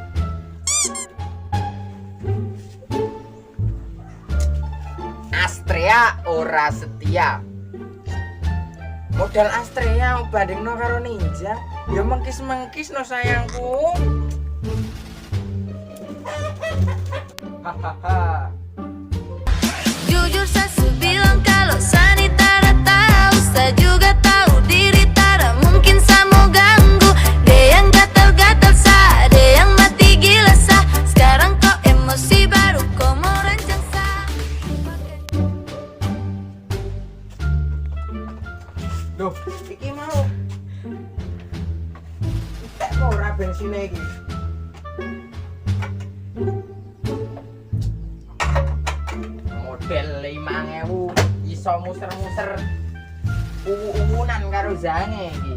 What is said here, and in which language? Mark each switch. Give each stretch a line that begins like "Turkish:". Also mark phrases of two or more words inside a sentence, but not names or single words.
Javanese: Astrea ora setia. Modal Astrea bandingno karo Ninja, ya mengkis-mengkis no sayangku. Hahaha.
Malay: Jujur saya bilang kalau Sani tak tahu, saya juga tahu diri tak mungkin saya mau ganggu. Dia yang gatal-gatal sah, dia yang mati gila sah. Sekarang kau emosi baru kau mau rancang sah.
Javanese: Duh, iki mau entek kok ora bensin iki. Model 5.000 iso muser-muser uwu-uwunan karo Zange iki.